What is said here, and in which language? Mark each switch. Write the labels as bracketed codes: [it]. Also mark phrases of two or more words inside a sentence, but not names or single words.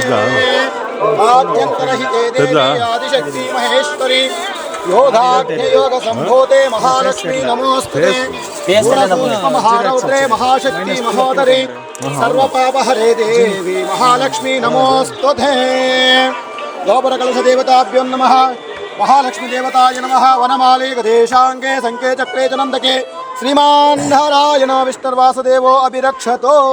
[sa] ఆద్యంతరహితే దేవి ఆదిశక్తి మహేశ్వరి యోగాగ్నే యోగ సంభూతే మహాలక్ష్మీ నమోస్తుతే. మహారౌద్రే మహాశక్తి మహోదరి సర్వపాపహరే దేవి మహాలక్ష్మీ నమోస్తుతే. गोपुरकलशदेवताभ्यो नमः महालक्ष्मीदेवताय नमः वनमाले गदेशाङ्गे सङ्केचक्रे च नन्दके श्रीमान् नारायण विष्णुर्वासुदेवो अभिरक्षतो